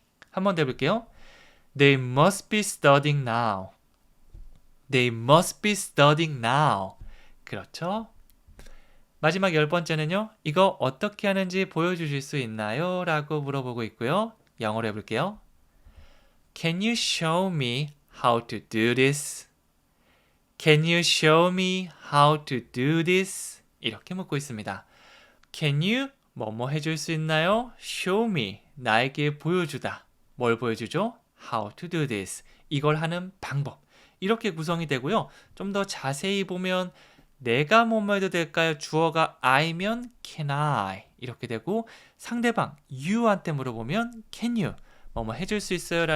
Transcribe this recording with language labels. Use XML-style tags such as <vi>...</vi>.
<ko>한 번 더 해볼게요.</ko> <en>They must be studying now. They must be studying now.</en> <ko>그렇죠? 마지막 10번째는요. 이거 어떻게 하는지 보여주실 수 있나요? 라고 물어보고 있고요. 영어로 해볼게요.</ko> <en>Can you show me how to do this? Can you show me how to do this?</en> <ko>이렇게 묻고 있습니다.</ko> <en>Can you</en> <ko>뭐뭐 해줄 수 있나요?</ko> <en>Show me</en> <ko>나에게 보여주다. 뭘 보여주죠?</ko> <en>How to do this.</en> <ko>이걸 하는 방법. 이렇게 구성이 되고요. 좀 더 자세히 보면 내가 뭐뭐 해도 될까요? 주어가 I면 can I 이렇게 되고 상대방 you한테 물어보면 can you 뭐뭐 해줄 수 있어요?</ko>